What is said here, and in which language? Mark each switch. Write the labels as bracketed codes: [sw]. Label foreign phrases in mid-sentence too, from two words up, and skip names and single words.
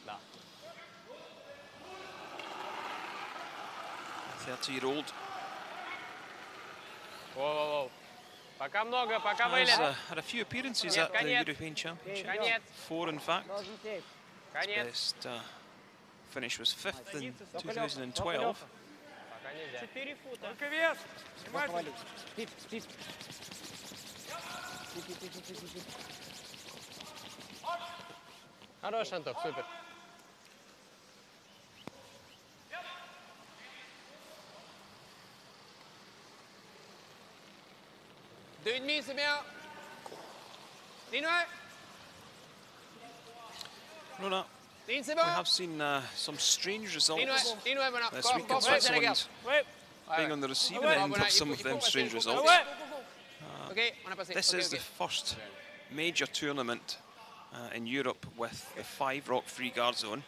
[en] 30-year-old. Has had a few appearances at the European Championship. 4 in fact. His best finish was 5th in 2012. [ru] Хорош, Антох, супер. [fr] Deux et demi, c'est bien. [en] Rona, we have seen some strange results this week in Switzerland, being on the receiving end of some of them strange results. This is the first major tournament in Europe with the 5-rock free guard zone.